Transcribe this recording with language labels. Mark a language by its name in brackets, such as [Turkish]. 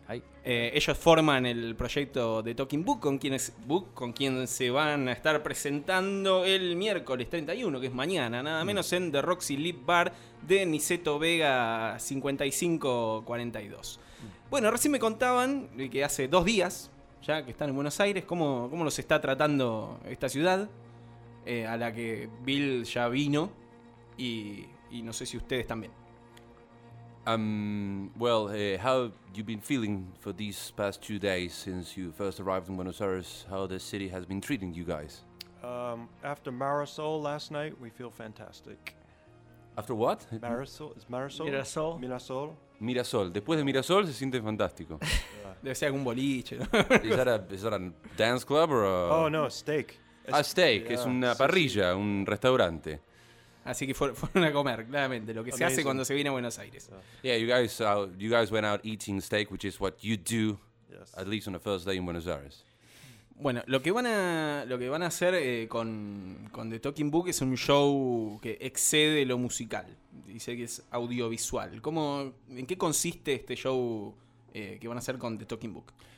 [Spanish] Hi. Ellos forman el proyecto de Talking Book, con quien se van a estar presentando el miércoles 31, que es mañana, nada menos, en The Roxy Lip Bar de Niceto Vega 5542. Bueno, recién me contaban que hace dos días ya que están en Buenos Aires, ¿cómo los está tratando esta ciudad a la que Bill ya vino? Y no sé si ustedes también. [English] How you been feeling for these past 2 days since you first arrived in Buenos Aires? How the city has been treating you guys? After Marisol last night, we feel fantastic. After what? Mirasol. Mirasol. [Spanish] Mirasol. Después de Mirasol se siente fantástico. Debe ser algún boliche. [English] Is that a dance club or? A steak. A steak. Yeah. [Spanish] Es una parrilla, sí. Un restaurante. Así que fueron a comer, claramente, lo que se hace cuando se viene a Buenos Aires. [English] Yeah, you guys went out eating steak, which is what you do, yes. At least on the first day in Buenos Aires. [Spanish] Bueno, lo que van a hacer con The Talking Book es un show que excede lo musical. Dice que es audiovisual. ¿En qué consiste este show que van a hacer con The Talking Book?